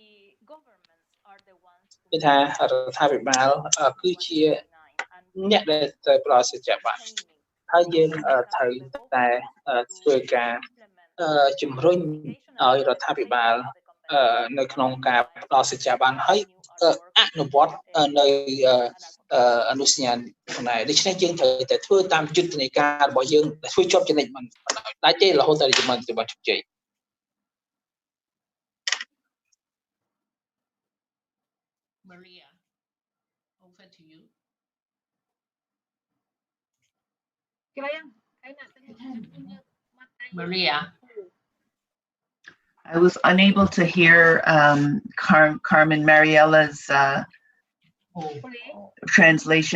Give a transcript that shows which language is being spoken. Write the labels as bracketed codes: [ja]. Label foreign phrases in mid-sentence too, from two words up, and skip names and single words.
[km] គឺថារដ្ឋាភិបាលគឺជាអ្នកដែលត្រូវប្រសិទ្ធបានហើយយើងត្រូវតែធ្វើការជំរុញឲ្យរដ្ឋាភិបាលនៅក្នុងការផ្ដល់សេចក្ដីបានហើយអនុវត្តនៅអនុសញ្ញាផងដែរដូច្នេះយើងត្រូវតែធ្វើតាមយុទ្ធនាការរបស់យើងធ្វើជាប់ចំណិចមិនដាច់ទេរហូតដល់យើងបានជោគជ័យ [en] Maria, over to you. Maria. I was unable to hear Carmen Mariella's translation.